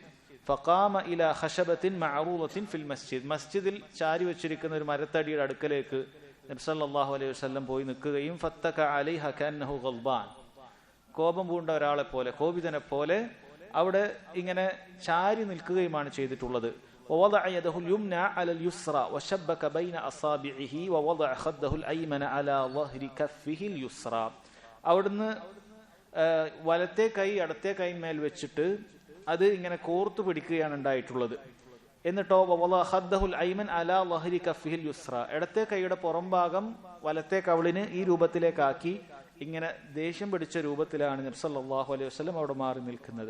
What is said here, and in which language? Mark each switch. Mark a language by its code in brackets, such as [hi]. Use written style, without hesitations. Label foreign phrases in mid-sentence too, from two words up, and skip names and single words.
[ar] فقام إلى خشبة معروضة في المسجد. [ml] മസ്ജിദിൽ ചാരി വെച്ചിരിക്കുന്ന ഒരു മരത്തടിയുടെ അടുക്കലേക്ക് നബി [ar] صلى الله عليه وسلم [ml] പോയി നിൽക്കുകയും [ar] فاتكأ عليها كأنه غضبان, [ml] കോപം പൂണ്ട ഒരാളെ പോലെ, കോപിതനെ പോലെ അവിടെ ഇങ്ങനെ ചാരി നിൽക്കുകയുമാണ് ചെയ്തിട്ടുള്ളത്. [ar] ووضع يده اليمنى على اليسرى وشبك بين أصابعه ووضع خده الأيمن على ظهر كفه اليسرى. [ml] അവിടുന്ന് വലത്തെ കൈ ഇടത്തെ കൈമേൽ വെച്ചിട്ട് അത് ഇങ്ങനെ കോർത്തു പിടിക്കുകയാണ് ഉണ്ടായിട്ടുള്ളത്. എന്നിട്ടോ [ar] ووضع خده الأيمن على ظهر كفه اليسرى, [ml] ഇടത്തെ കൈയുടെ പുറംഭാഗം വലത്തെ കവിളിന് ഈ രൂപത്തിലേക്കാക്കി ഇങ്ങനെ ദേഷ്യം പിടിച്ച രൂപത്തിലാണ് നബി [ar] صلى الله عليه وسلم [ml] അവിടെ മാറി നിൽക്കുന്നത്.